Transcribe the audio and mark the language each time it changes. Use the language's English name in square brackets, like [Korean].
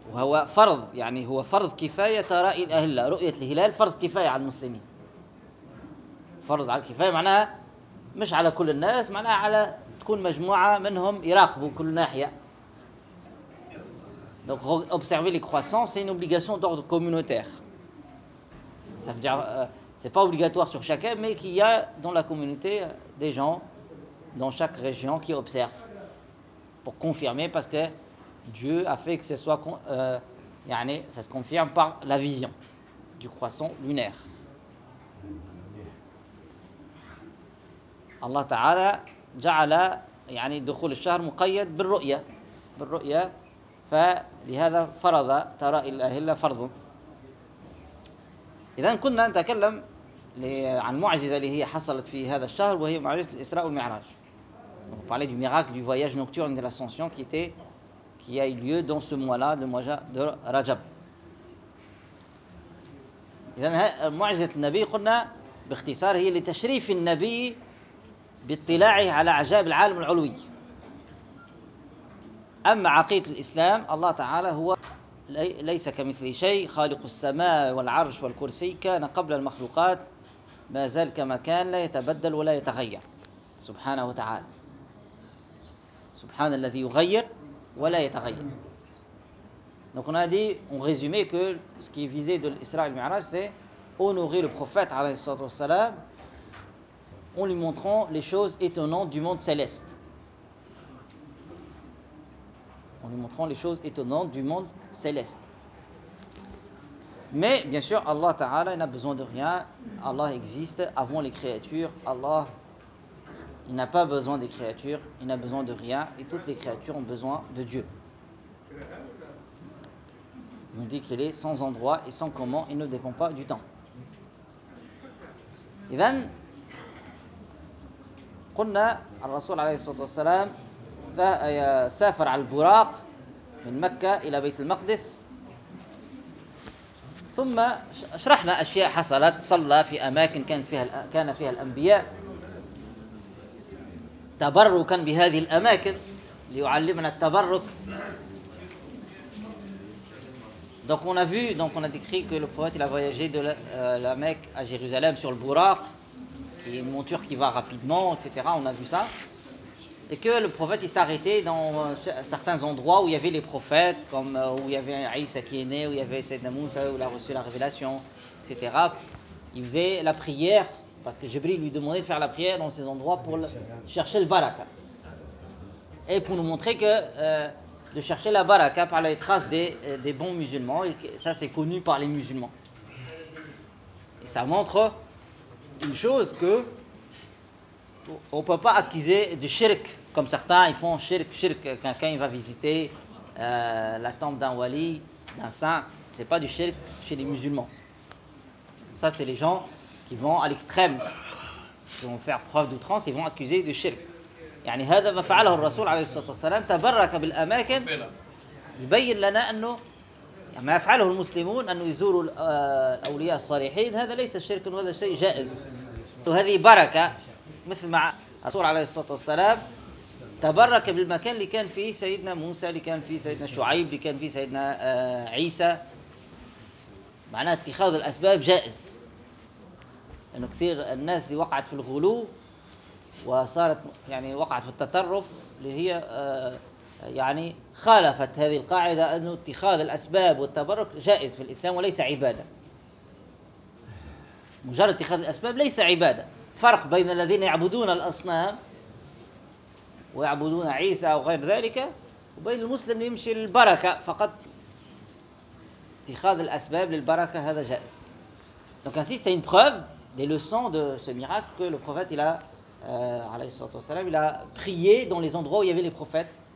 [Arabic] وهو فرض، يعني هو فرض كفاية رأي الأهل، رؤية الهلال فرض كفاية على المسلمين، فرض على الكفاية، معناها مش على كل الناس، معناها على تكون مجموعة منهم يراقبوا كل ناحية. [French] Donc observer les croissants c'est une obligation d'ordre communautaire. Ça veut dire c'est pas obligatoire sur chacun, mais qu'il y a dans la communauté des gens dans chaque région qui observent pour confirmer, parce que Dieu a fait que ce soit yani, ça se confirme par la vision du croissant lunaire. [Arabic] Allah Ta'ala ja'ala yani dukhul ash-shahr muqayyad bir-ru'ya fa li hadha farada tara ilahilla fardh. إذن كنا نتكلم عن معجزة اللي هي حصلت في هذا الشهر، وهي معجزة الإسراء والمعراج. [French] On parlait du miracle du voyage nocturne de l'ascension qui a eu lieu dans ce mois-là, le mois de Rajab. [Arabic] إذن معجزة النبي قلنا باختصار هي لتشريف النبي باطلاعه على عجائب العالم العلوي. أما عقيدة الإسلام، الله تعالى هو ليس كمثل شيء، خالق السماء والعرش والكرسي، كان قبل المخلوقات، ما زال كما كان، لا يتبدل ولا يتغير، سبحانه وتعالى، سبحان الذي يغير ولا يتغير. [French] Donc on a dit, on résumait que ce qui est visé de l'Isra et le Mi'raj, c'est honorer le prophète [Arabic] عليه الصلاة والسلام [French] en lui montrant les choses étonnantes du monde céleste. En lui montrant les choses étonnantes du monde céleste. Mais bien sûr, Allah Ta'ala n'a besoin de rien. Allah existe avant les créatures. Allah, il n'a pas besoin des créatures. Il n'a besoin de rien. Et toutes les créatures ont besoin de Dieu. On dit qu'il est sans endroit et sans comment. Il ne dépend pas du temps. Et bien, [Arabic] قلنا الرسول عليه الصلاة والسلام سافر على البراق من مكة إلى بيت المقدس، ثم شرحنا أشياء حصلت، صلى في أماكن كان فيها الأنبياء، تبركا بهذه الأماكن ليعلمنا التبرك. [French] Donc on a vu, donc on a décrit que le prophète il a voyagé de la Mecque à Jérusalem sur le Bouraq, qui est une monture qui va rapidement, etc. On a vu ça. Et que le prophète il s'arrêtait dans certains endroits où il y avait les prophètes, comme où il y avait Isa qui est né, où il y avait Sayyidina Moussa, où il a reçu la révélation, etc. Il faisait la prière, parce que Jibril lui demandait de faire la prière dans ces endroits pour chercher le baraka. Et pour nous montrer que... de chercher la baraka par les traces des bons musulmans, et ça c'est connu par les musulmans. Et ça montre une chose, que on peut pas accuser de shirk, comme certains ils font shirk. Quelqu'un il va visiter la tombe d'un wali, d'un saint, c'est pas du shirk chez les musulmans. Ça c'est les gens qui vont à l'extrême, qui vont faire preuve d'outrance et vont accuser de shirk. [Arabic] يعني هذا ما فعله الرسول عليه الصلاة والسلام، تبرك بالأماكن، يبين لنا أنه ما يفعله المسلمون أنه يزوروا الأولياء الصالحين هذا ليس شرك وهذا شيء جائز، وهذه بركة. مثل مع الرسول عليه الصلاة والسلام تبرك بالمكان اللي كان فيه سيدنا موسى، اللي كان فيه سيدنا شعيب، اللي كان فيه سيدنا عيسى، معناه اتخاذ الأسباب جائز. أنه كثير الناس اللي وقعت في الغلو وصارت يعني وقعت في التطرف اللي هي يعني خالفت هذه القاعدة، أنه اتخاذ الأسباب والتبرك جائز في الإسلام وليس عبادة. مجرد اتخاذ الأسباب ليس عبادة. فرق بين الذين يعبدون الأصنام ويعبدون عيسى أو غير ذلك، وبين المسلم اللي يمشي للبركة فقط. اتخاذ الأسباب للبركة هذا جائز. [French] Donc ainsi c'est une preuve des leçons de ce miracle que le prophète il a il a prié dans les endroits où il y avait les prophètes.